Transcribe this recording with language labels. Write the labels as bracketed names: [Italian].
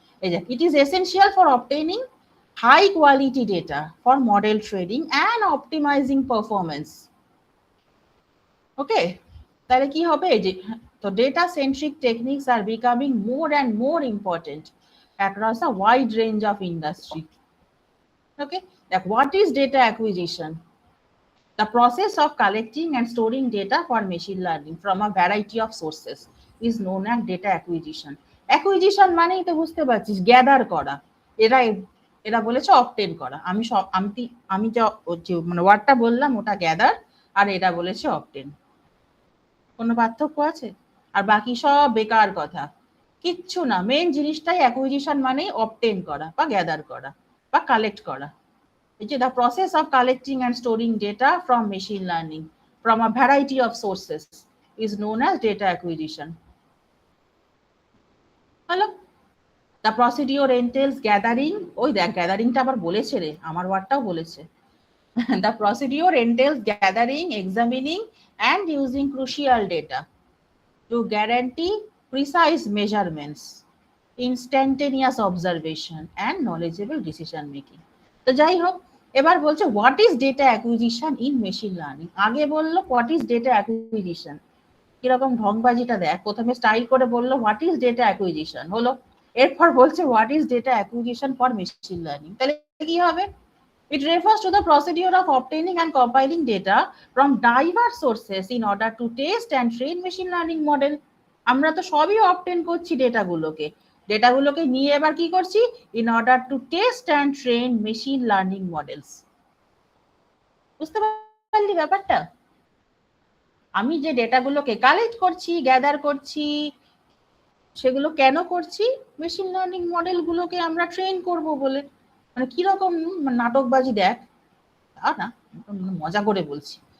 [Bangla] এই দেখ, [English] It is essential for obtaining high quality data for model training and optimizing performance. [Bangla] ওকে, তাহলে কি হবে? যে তো [English] Data centric techniques are becoming more and more important across a wide range of industry. Okay, like what is data acquisition? The process of collecting and storing data for machine learning from a variety of sources is known as data acquisition. [Bangla] Acquisition মানেই তো বুঝতে পারছিস, gather করা। এরা বলেছে obtain করা। আমি যে মানে ওয়ার্ডটা বললাম ওটা গ্যাদার, আর এরা বলেছে অবটেন। কোনো পার্থক্য আছে? আর বাকি সব বেকার কথা, কিচ্ছু না। মেন জিনিসটাই অ্যাকুইজিশন মানেই অবটেন করা বা গ্যাদার করা বা কালেক্ট করা। [English] The process of collecting and storing data from machine learning from a variety of sources is known as data acquisition. Hello? The procedure entails gathering. [Bangla] ওই দেখ, গ্যাদারিংটা আবার বলেছে রে, আমার ওয়ার্ডটাও বলেছে। [English] The procedure entails gathering, examining and using crucial data to guarantee precise measurements. Instantaneous observation and knowledgeable decision making. [Bangla] তো যাই হোক, এবার বলছে [English] What is data acquisition in machine learning. [Bangla] আগে বললো [English] what is data acquisition, [Bangla] কিরকম ঢংবাজিটা দেখ, প্রথমে স্টাইল করে বললো [English] What is data acquisition হলো, এরপর বলছে what is data acquisition for machine learning. [Bangla] তাহলে কি হবে? [English] It refers to the procedure of obtaining and compiling data from diverse sources in order to test and train machine learning model. [Bangla] আমরা তো সবই obtain করছি ডেটাগুলোকে, ডেটাগুলোকে নিয়ে এবার কি করছি? [English] In order to test and train machine learning models. [Bangla] বুঝতে পারলি ব্যাপারটা? আমি যে ডেটাগুলোকে কালেক্ট করছি, গ্যাদার করছি, সেগুলো কেন করছি? মেশিন লার্নিং মডেলগুলোকে আমরা ট্রেন করব বলে। মানে কিরকম নাটকবাজি দেখ, আর না মজা করে বলছি।